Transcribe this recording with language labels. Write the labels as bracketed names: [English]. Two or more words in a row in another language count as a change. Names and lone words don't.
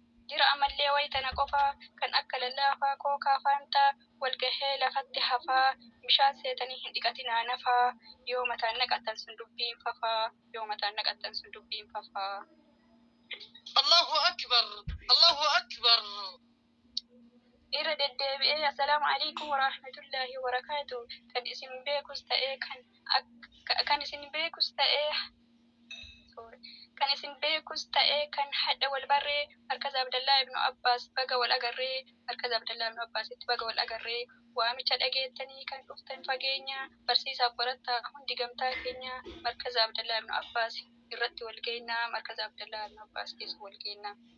[Oromo] Jira ammallee wayitana qofaa kan akka lallaafaa kookaa faantaa wal gahee lafatti hafaa bishaan seetanii hin dhiqatinaa nafaa yoo mataan naqattan sun dubbiin fafaa yoo mataan naqattan sun dubbiin fafaa. [Arabic] الله أكبر. الله أكبر. [Oromo] Irra deddeebi'ee, [Arabic] "السلام عليكم ورحمة الله وبركاته." [Oromo] Kan isin beekus ta'ee, kan ak-, ka-, kan isin beekus ta'ee, sorry. Kan isin beekus ta'ee, kan hadha wal barree, Markaz Abdallaa ibnu Abbaas baga wal agarree, Markaz Abdallaa ibnu Abbaasitti baga wal agarree, waamicha dhageettanii kan dhuftan fageenya, barsiisaaf barattaa hundi gamtaa keenya, Markaz Abdallaa ibnu Abbaas irratti wal geenna, Markaz Abdallaa ibnu Abbaas keessa wal geenna.